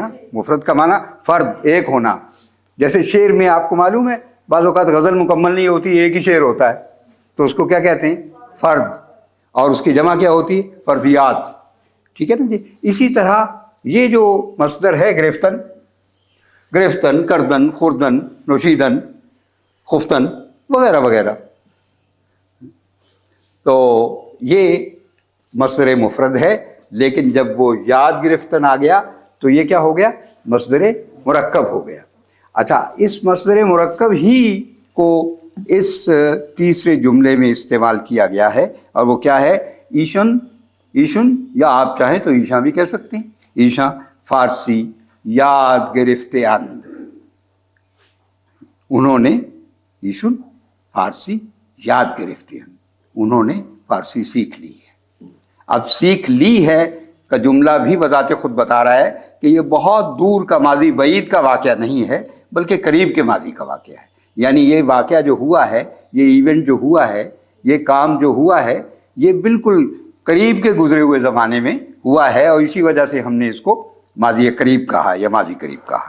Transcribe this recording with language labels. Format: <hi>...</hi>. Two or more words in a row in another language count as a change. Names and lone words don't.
<ur>مفرد کا معنی فرد، ایک ہونا. جیسے شعر میں آپ کو معلوم ہے بعض اوقات غزل مکمل نہیں ہوتی، ایک ہی شعر ہوتا ہے، تو اس کو کیا کہتے ہیں؟ فرد. اور اس کی جمع کیا ہوتی ہے؟ فردیات. ٹھیک ہے نا جی. اسی طرح یہ جو مصدر ہے</ur> <fa>گرفتن، گرفتن، کردن، خوردن، نوشیدن، خفتن</fa> <ur>وغیرہ وغیرہ، تو یہ مصدر مفرد ہے. لیکن جب وہ</ur> <fa>یاد گرفتن</fa> <ur>آ گیا تو یہ کیا ہو گیا؟ مصدر مرکب ہو گیا. اچھا، اس مصدر مرکب ہی کو اس تیسرے جملے میں استعمال کیا گیا ہے، اور وہ کیا ہے؟ ایشن. ایشن یا آپ چاہیں تو ایشا بھی کہہ سکتے ہیں.</ur> <fa>ایشا فارسی یاد گرفتے اند.</fa> <ur>انہوں نے</ur> <fa>ایشن فارسی یاد گرفتے اند،</fa> <ur>انہوں نے فارسی سیکھ لی ہے. اب سیکھ لی ہے کا جملہ بھی بذات خود بتا رہا ہے کہ یہ بہت دور کا ماضی بعید کا واقعہ نہیں ہے، بلکہ قریب کے ماضی کا واقعہ ہے. یعنی یہ واقعہ جو ہوا ہے، یہ ایونٹ جو ہوا ہے، یہ کام جو ہوا ہے، یہ بالکل قریب کے گزرے ہوئے زمانے میں ہوا ہے، اور اسی وجہ سے ہم نے اس کو ماضی قریب کہا ہے یا ماضی قریب کہا ہے.</ur>